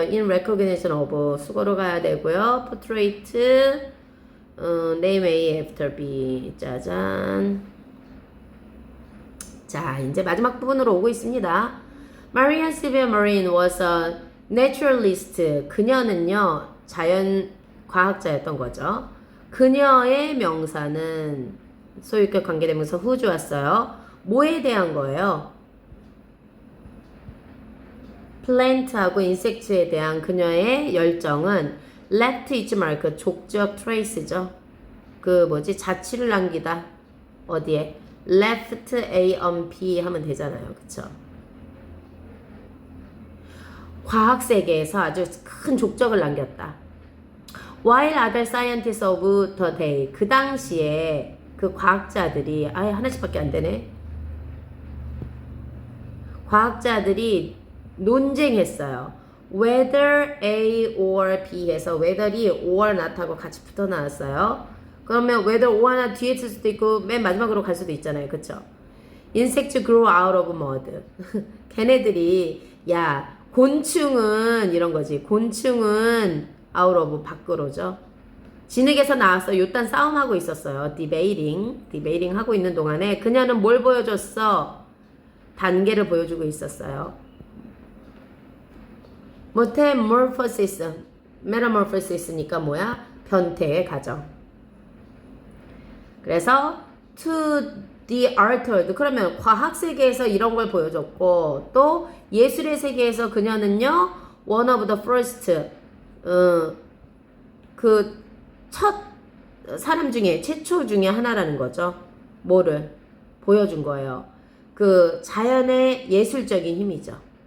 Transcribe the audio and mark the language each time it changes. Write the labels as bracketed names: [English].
[English] in recognition of [Korean] 수고로 가야 되고요. [English] portrait name A after B. [Korean] 짜잔. 자, 이제 마지막 부분으로 오고 있습니다. [English] Maria Sylvia Marin was a naturalist. [Korean] 그녀는요. 자연 과학자였던 거죠. 그녀의 명사는 소유격 관계대명사 who 좋았어요. 뭐에 대한 거예요? 플랜트하고 인섹트에 대한 그녀의 열정은 [English] left its mark, [Korean] 족적 trace죠. 자취를 남기다. 어디에? left A on B 하면 되잖아요. 그쵸? 과학 세계에서 아주 큰 족적을 남겼다. [English] While other scientists of the day, [Korean] 그 당시에 그 과학자들이 하나씩밖에 안 되네. 과학자들이 논쟁했어요. Whether A or B 해서 whether이 or not하고 같이 붙어 나왔어요. 그러면 whether or나 뒤에 있을 수도 있고 맨 마지막으로 갈 수도 있잖아요. 그쵸? [English] Insects grow out of mud. [Korean] 걔네들이 곤충은 이런 거지. 곤충은 out of 밖으로죠. 진흙에서 나왔어. 요딴 싸움하고 있었어요. 디베이팅 하고 있는 동안에 그녀는 뭘 보여줬어? 단계를 보여주고 있었어요. metamorphosis니까 뭐야? 변태의 과정. 그래서 [English] to the art world. [Korean] 그러면 과학 세계에서 이런 걸 보여줬고 또 예술의 세계에서 그녀는요 [English] one of the first [Korean] 그 첫 사람 중에 최초 중에 하나라는 거죠. 뭐를 보여준 거예요. 그 자연의 예술적인 힘이죠.